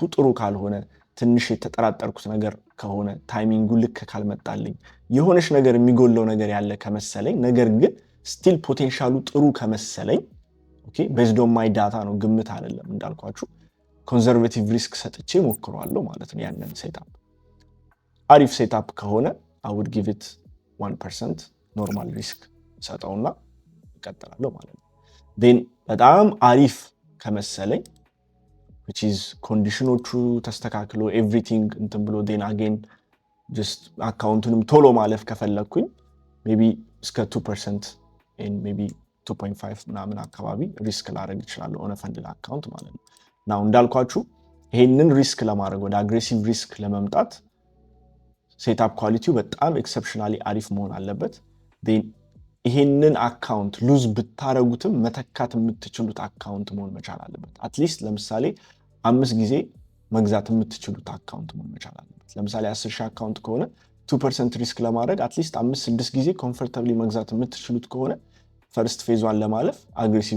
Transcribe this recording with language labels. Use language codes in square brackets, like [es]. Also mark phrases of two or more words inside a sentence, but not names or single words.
[am] ጥሩ ካልሆነ፣ ትንሽ የተጠራጠርኩት ነገር ከሆነ፣ ታይሚንጉ ልክ ካልመጣልኝ፣ የሆነች ነገር የሚጎለው ነገር ያለ ከመሰለኝ፣ ነገር ግን [en] still potential [am] ጥሩ ከመሰለኝ [en] okay based on my data [am] ነው፣ ግምት አይደለም እንዳልኳችሁ፣ [en] conservative risk [am] ሰጥቼ ሞክረዋለሁ ማለት ነው። ያንን ሴታፕ አሪፍ ሴታፕ ከሆነ [en] I would give it 1% normal risk [am] ሰጠውና እቀጥላለሁ ማለት ነው። ዴን በጣም አሪፍ ከመሰለኝ [en] which is [am] ኮንዲሽኖቹ ተስተካክሎ ኤቭሪቲንግ እንትን ብሎ [en] then again just account [am] ቶሎ ማለፍ ከፈለኩኝ ሜቢ እስከ 2% [en] and maybe 2.5 [am] ምናምን አካባቢ ሪስክ ላደርግ እችላለሁ [en] on funded account [am] ማለት ነው። ናው እንዳልኳችሁ ይሄንን ሪስክ ለማድረግ ወደ [en] aggressive risk [am] ለመምጣት [en] setup quality [am] በጣም ኤክሰፕሽናሊ አሪፍ መሆን አለበት። ዴን ይሄንን አካውንት ሉዝ ብታረጉትም መተካት የምትችሉት አካውንት መሆን መቻል አለበት። አትሊስት ለምሳሌ 5 ጊዜ መግዛት የምትችሉት አካውንት መሆን መቻል አለበት። ለምሳሌ 10,000 አካውንት ከሆነ 2% ሪስክ ለማድረግ አትሊስት 5-6 ጊዜ ኮምፎርታብሊ መግዛት የምትችሉት ከሆነ [en] first phase [am] ለማለፍ አግሬሲቭ